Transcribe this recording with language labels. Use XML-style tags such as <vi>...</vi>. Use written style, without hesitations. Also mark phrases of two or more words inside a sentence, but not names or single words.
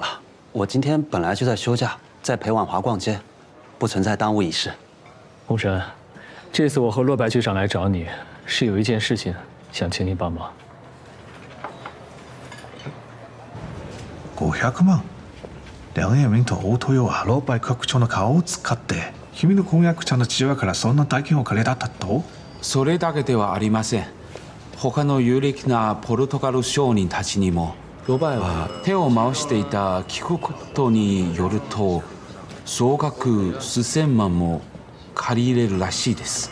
<zh>我今天本来就在休假，在陪婉华逛街，不存在耽误一事。吴慎，这次我和骆白局长来找你，是有一件事情想请你帮忙。 500万。</zh> <ja>梁永明と大豊はローバイ局長の顔を使って君の婚約者の父親からそんな大金を借りたったと？それだけではありません。他の有力なポルトガル商人たちにもロバイは手を回していた聞くことによると総額数千万も借り入れるらしいです。</ja>